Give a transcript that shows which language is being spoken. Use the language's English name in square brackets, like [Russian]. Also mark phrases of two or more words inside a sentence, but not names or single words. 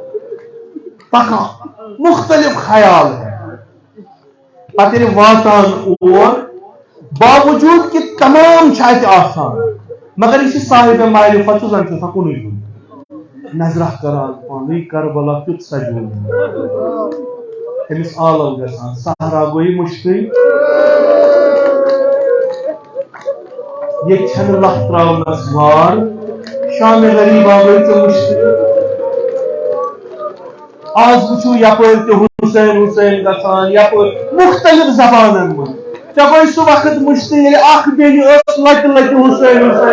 [Kashmiri] پکان مختلف خیال ہے پتہ ییٚلہِ واتان اور باوجود کہ تمام اتہِ آسان مگر یہ صاحب معرفت زن چھُ آسان کُنُے زوٚن نظرہ کران پانے کربلا کیُتھ سجوومُت أمِس آلو گژھان سہرا گوٚو مشکل یہ چھنہٕ لَتھ ترٛاونس وار شام غریبا گٔے ژےٚ مشکل آز وٕچھو یپٲرۍ تہِ حسین حسین گژھان یپٲرۍ مختلف زبانن منٛز ژےٚ گوٚو سُہ وقت مشکل ییٚلہِ اکھ بیٚنہِ ٲس لٹہِ لٹہِ حسین